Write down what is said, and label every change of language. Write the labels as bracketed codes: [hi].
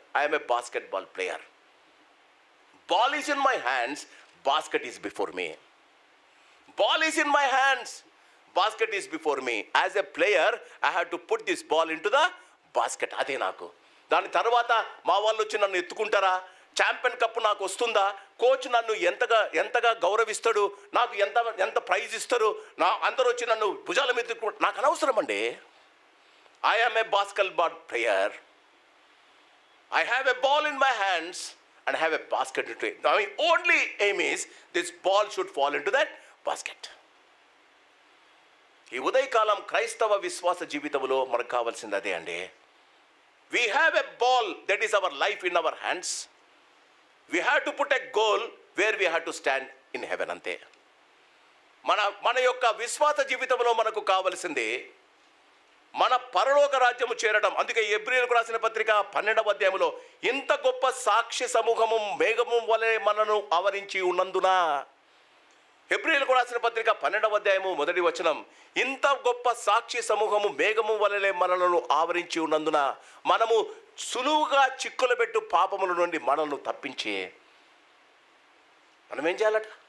[en] I am a basketball player. Ball is in my hands. Basket is before me. Ball is in my hands. Basket is before me. As a player, I have to put this ball into the basket. [te] అదే నాకు. దాని తర్వాత మా వాళ్ళు వచ్చి నన్ను ఎత్తుకుంటారా? Champion cup నాకు వస్తుందా? కోచ్ నన్ను ఎంతగా గౌరవిస్తాడు? నాకు ఎంత ప్రైజ్ ఇస్తారు? అందరూ వచ్చి నన్ను భుజాల మీద ఎత్తుకుంటారు? నాకు అనవసరం అండి. [en] I am a basketball player. I have a ball in my hands and I have a basket to it. My only aim is this ball should fall into that basket. [te] ఈ ఉదయకాలం క్రైస్తవ విశ్వాస జీవితంలో మనకు కావాల్సింది అదే అండి. [en] We have a ball that is our life in our hands. We have to put a goal where we have to stand in heaven [te] అంతే. మన యొక్క విశ్వాస జీవితంలో మనకు కావాల్సింది మన పరలోక రాజ్యము చేరడం. అందుకే హెబ్రీయులకు రాసిన పత్రిక 12వ అధ్యాయంలో ఇంత గొప్ప సాక్షి సమూహము మేఘము వలె మనను ఆవరించి ఉన్నందున, హెబ్రీయులకు రాసిన పత్రిక 12వ అధ్యాయము 1వ వచనం, ఇంత గొప్ప సాక్షి సమూహము మేఘము వలె మనలను ఆవరించి ఉన్నందున మనము సులువుగా చిక్కులు పెట్టు పాపముల నుండి మనల్ని తప్పించి మనం ఏం చేయాలట?